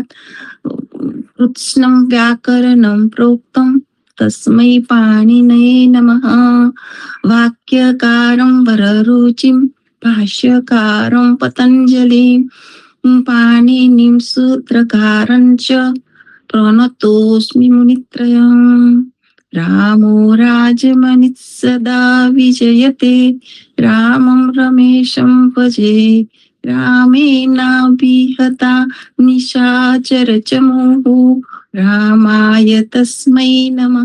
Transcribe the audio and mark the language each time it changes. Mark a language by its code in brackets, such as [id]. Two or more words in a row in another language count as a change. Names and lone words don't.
[sa] કૃત્સ્નં વ્યાકરણં પ્રોક્તં તસ્મૈ પાણિનયે નમઃ. વાક્યકારં વરરુચિં ભાષ્યકારં પતંજલિં પાણિનિં સૂત્રકારં ચ પ્रणतोऽस्मि मुनित्रयम्. रामो राजमनिः सदा विजयते रामं रमेशं भजे रामेणाभिहता निशाचरचमूः रामाय तस्मै नमः.